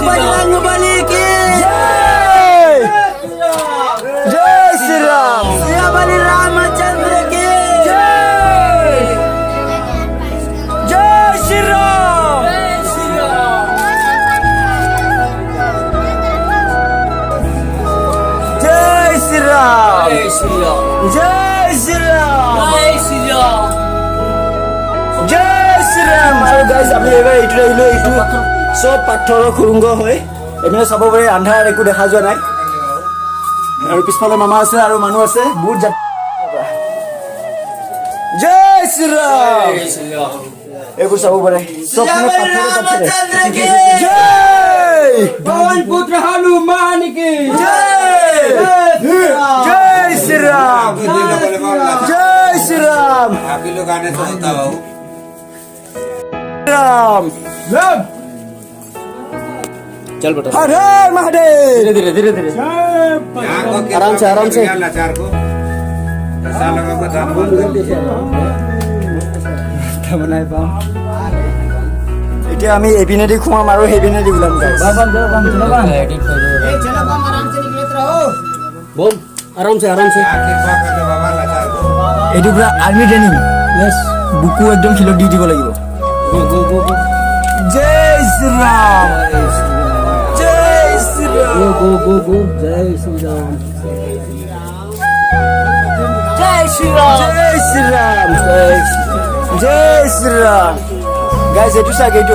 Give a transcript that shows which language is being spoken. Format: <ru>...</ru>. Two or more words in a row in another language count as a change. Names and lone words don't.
<hi>बजरंगबली की जय श्री राम सिया बलि रामचंद्र की जय श्री राम जय श्री राम जय श्री राम जय श्री राम जय श्री राम जय श्री राम जय श्री राम</hi> <as>আৰু গাইজ আমি এবাৰ এইটো আহিলো এইটো সব পাথৰৰ খুৰুংগ হয় এনে চাব পাৰে আন্ধাৰ একো দেখা যোৱা নাই আৰু পিছফালে মামা আছে আৰু মানুহ আছে বহুত জয় শ্ৰী ৰাম এইবোৰ চাব পাৰে সব মানে পাথৰে জয়</as> <hi>पवन पुत्र हनुमान की जय श्री राम जय श्री राम आप ही लोग आने से होता हो राम चल बेटा हर हर महादेव धीरे धीरे धीरे आराम से, आराम से। लाचार को ऐसा लगा को दान बोल</hi> <as>এতিয়া আমি এপিনেদি খুৱাম আৰু সেইপিনেদি ওলাম গাইজ</as> <hi>बोल आराम से क्या कृपा कर दो बाबा लाचार को</hi> <as>এইটো পুৰা আৰ্মি ট্ৰেইনিং বুকু একদম শিলত দি দিব লাগিব</as> <en>go go go go</en> <as>জয় শ্ৰী ৰাম জয় শ্ৰী ৰাম</as> <en>go go go</en> <hi>जय श्री राम जय श्री राम</hi> <as>জয় শ্ৰী ৰাম জয় শ্ৰী ৰাম গাইজ এইটো চাগ এইটো</as>